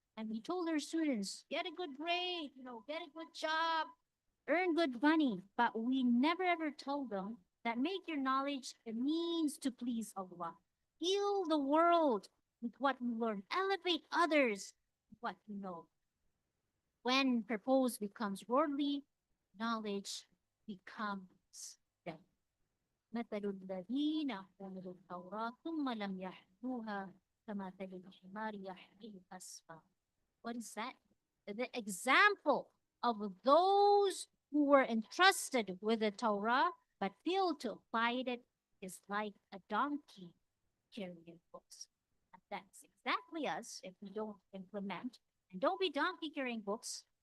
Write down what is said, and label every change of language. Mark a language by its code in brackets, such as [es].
[en] And we told our students, get a good grade, get a good job, earn good money, but we never ever told them that make your knowledge a means to please Allah. Heal the world with what you learn. Elevate others with what you know. When purpose becomes worldly, knowledge becomes death. [ar] مثل الذين حملوا التوراة ثم لم يحملوها كمثل الحمار يحمل أسفارا. [en] What is that? The example of those who were entrusted with the Torah but failed to apply it is like a donkey carrying books. And that's exactly us if we don't implement. And don't be donkey carrying books.